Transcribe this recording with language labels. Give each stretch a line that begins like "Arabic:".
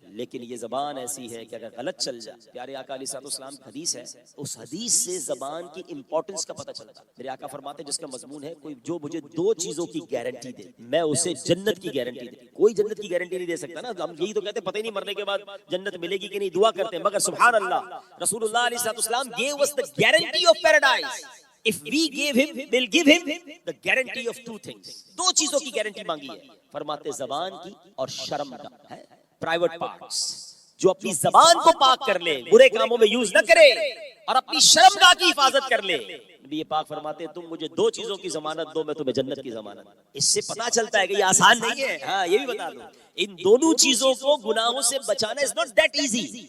Urdu: لیکن یہ زبان ایسی ہے کہ اگر غلط چل جائے، پیارے آقا علیہ السلام کی حدیث ہے، اس حدیث سے زبان کی امپورٹنس کا پتہ چلتا ہے. میرے آقا فرماتے ہیں جس کا مضمون ہے کوئی جو مجھے دو چیزوں کی گارنٹی دے میں اسے جنت کی گارنٹی دے. کوئی جنت کی گارنٹی نہیں دے سکتا نا. ہم یہی تو کہتے ہیں پتہ ہی نہیں مرنے کے بعد جنت ملے گی کہ نہیں، دعا کرتے ہیں. مگر سبحان اللہ رسول اللہ علیہ السلام
English: gave us the guarantee of paradise. If we gave him, we'll give him the guarantee of two things.
Urdu: دو چیزوں کی گارنٹی مانگی ہے. فرماتے زبان کی اور شرم کا ہے، پرائیویٹ پارٹس. جو اپنی زبان کو پاک کر لے، برے کاموں میں یوز نہ کرے، اور اپنی شرمگاہ کی حفاظت کر لے. نبی پاک فرماتے ہیں تم مجھے دو چیزوں کی ضمانت دو، میں تمہیں جنت کی ضمانت. اس سے پتا چلتا ہے کہ یہ آسان نہیں ہے. ہاں یہ بھی بتا دوں، ان دونوں چیزوں کو گناہوں سے بچانا
English: is not that easy.